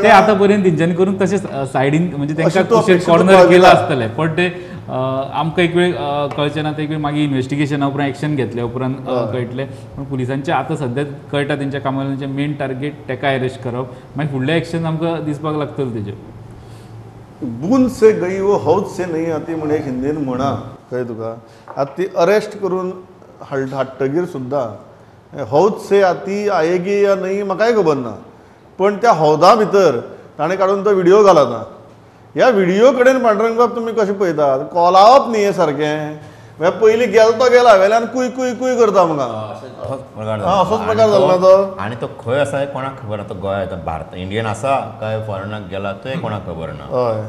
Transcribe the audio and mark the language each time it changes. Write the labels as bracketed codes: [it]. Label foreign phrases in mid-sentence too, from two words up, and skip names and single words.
[kok] ते आतां पर्यंत तेंच्यांनी करून तशेंच सायडीन म्हणजे तेंकां कुशीक कॉर्नर केला आसतलें. पण ते आमकां एक वेळ कळचें ना. ते एक वेळ मागीर इन्वेस्टिगेशना उपरांत एक्शन घेतल्या उपरांत कळटलें. पण पुलिसांचें आतां सद्या कळटा तेंच्या कामावयल्याचें [en] main target [kok] तेका अरेस्ट करप. मागीर फुडलें एक्शन आमकां दिसपाक लागतलें तेजें. [hi] बूंद से गई वो हौद से नहीं आती [kok] म्हण एक हिंदीन म्हणा कळ्ळें तुका. आतां ती अरेस्ट करून हाडटगीर सुद्दां [hi] हौद से आती आयेगी या नहीं [kok] म्हाकाय खबर ना. पण त्या हौदा भितर ताणें काडून तो व्हिडिओ घालना. ह्या व्हिडिओ कडेन पांडुरंग बाब तुमी कशें पळयतात? कोलावप न्ही हें सारकें. पयलीं गेलो तो गेला वेल्यान कुय कुय कुय करता म्हाका. असोच प्रकार जालो ना तो. आनी तो खंय आसा कोणाक खबर ना. तो गोंय भारत इंडियन आसा काय फॉरेनाक गेला तें कोणाक खबर ना.